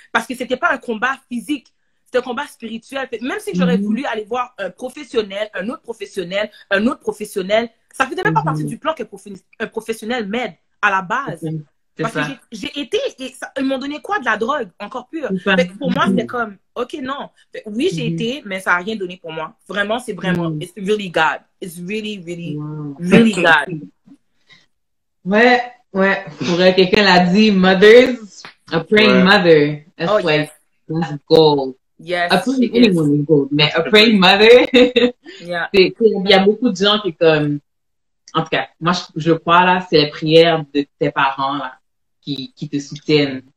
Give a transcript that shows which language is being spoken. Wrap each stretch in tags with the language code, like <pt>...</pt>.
<fr>Parce que c'était pas un combat physique. C'était un combat spirituel. Même si j'aurais voulu aller voir un professionnel, un autre professionnel, un autre professionnel, ça faisait même pas partie du plan qu'un professionnel m'aide à la base. Parce que j'ai été, et ils m'ont donné quoi? De la drogue, encore pire. Fait que pour moi, c'était comme, ok, non. Oui, j'ai été, mais ça n'a rien donné pour moi. Vraiment, c'est vraiment,</fr> <en>it's really God. It's really, really, really God.</en> <fr>Ouais. Pour quelqu'un l'a dit,</fr> <en>mothers, a praying mother. That's that's gold. Yes. A praying anyone is gold,</en> <fr>mais a praying mother, il y a beaucoup de gens qui comme, en tout cas, moi, je crois, là, c'est les prières de tes parents, là, qui te soutiennent.</fr>